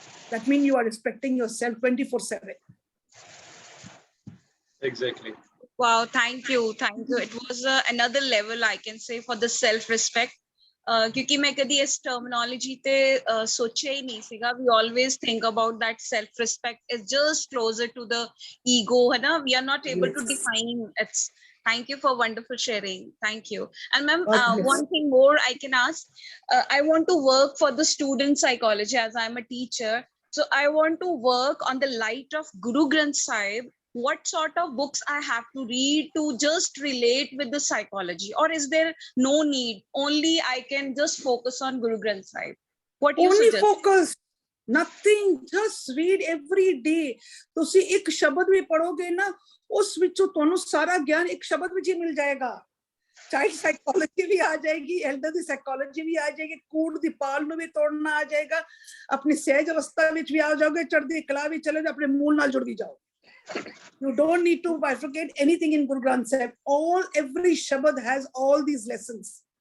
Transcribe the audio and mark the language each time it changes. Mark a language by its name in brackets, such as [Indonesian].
[English] That means you are respecting yourself 24/7. Exactly. Wow, thank you. It was another level, I can say, for the self-respect. [Hindi] क्योंकि मैं कभी इस terminology ते सोचा ही नहीं सीगा. [English] We always think about that self-respect is just closer to the ego, [Hindi] है ना? [English] We are not able to define it. Thank you for wonderful sharing. Thank you. And ma'am, one thing more I can ask. I want to work for the student psychology as I'm a teacher. So I want to work on the light of Guru Granth Sahib. What sort of books I have to read to just relate with the psychology, or is there no need? Only I can just focus on Guru Granth Sahib. What you only suggest? Focus, nothing. Just read every day. [Punjabi] ਤੁਸੀਂ ਇੱਕ ਸ਼ਬਦ ਵੀ ਪੜੋਗੇ ਨਾ, ਉਸ ਵਿੱਚੋਂ ਤੁਹਾਨੂੰ ਸਾਰਾ ਗਿਆਨ ਇੱਕ ਸ਼ਬਦ ਵਿੱਚ ਹੀ ਮਿਲ ਜਾਏਗਾ. ਚਾਈਲਡ ਸਾਈਕੋਲੋਜੀ ਵੀ ਆ ਜਾਏਗੀ, ਐਲਡਰ ਦੀ ਸਾਈਕੋਲੋਜੀ ਵੀ ਆ ਜਾਏਗੀ, ਕੂੜ ਦੀ ਪਾਲ ਨੂੰ ਵੀ ਤੋੜਨਾ ਆ ਜਾਏਗਾ, ਆਪਣੀ ਸਹਿਜ ਅਵਸਥਾ ਵਿੱਚ ਵੀ ਆ ਜਾਓਗੇ, ਚੜ੍ਹਦੀ ਕਲਾ ਵੀ ਚਲੇ ਜਾਓ, ਆਪਣੇ ਮੂਲ ਨਾਲ ਜੁੜ ਵੀ ਜਾਓ. [English] You don't need to bifurcate anything in Guru Granth Sahib. Every shabad has all these lessons.